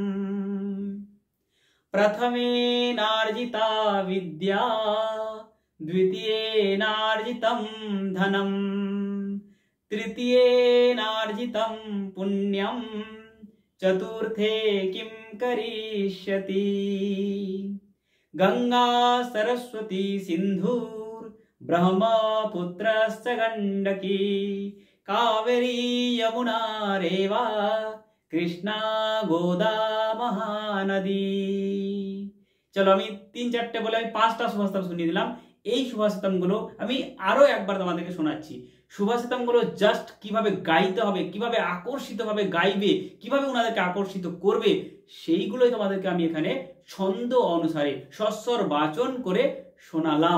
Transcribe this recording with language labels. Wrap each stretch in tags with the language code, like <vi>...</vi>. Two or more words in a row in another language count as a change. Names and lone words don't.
<sa>प्रथमेनार्जिता विद्या द्वितीयेनार्जितं धनं तृतीयेनार्जितं पुण्यं चतुर्थे किं करिष्यति गंगा सरस्वती सिंधु ब्रह्मपुत्रश्च गंडकी कावेरी यमुना रेवा कृष्णा गोदा महानदी।</sa> <bn>चलो আমি 3-4টে বলে আমি 5টা সুভাষিতম শুনিয়ে দিলাম। এই সুভাষিতমগুলো আমি আরো একবার তোমাদেরকে শোনাচ্ছি। সুভাষিতমগুলো জাস্ট কিভাবে গাইতে হবে, কিভাবে আকর্ষিতভাবে গাইবে, কিভাবে ওনাদেরকে আকর্ষিত করবে, সেইগুলোই তোমাদেরকে আমি এখানে ছন্দ অনুসারে স্বস্বর বাচন করে শোনালাম।</bn>